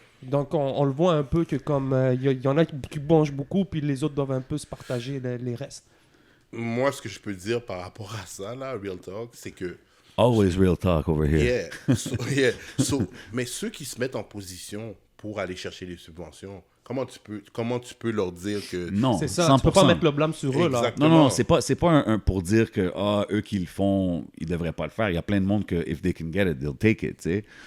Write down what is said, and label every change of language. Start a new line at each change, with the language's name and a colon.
French: Donc, on le voit un peu que comme il y en a qui mangent beaucoup, puis les autres doivent un peu se partager les restes. Moi, ce que je peux dire par rapport à ça, là, Real Talk, c'est que...
English: Always real talk over here. Yeah.
French: Mais ceux qui se mettent en position pour aller chercher les subventions, comment tu peux leur dire que... Non, c'est ça, 100%. tu peux pas mettre le blâme sur eux, là. Exactement. Non, c'est pas un pour dire que eux qui le font, ils devraient pas le faire. Il y a plein de monde que
English: if they can get it, they'll take it,
French: tu sais.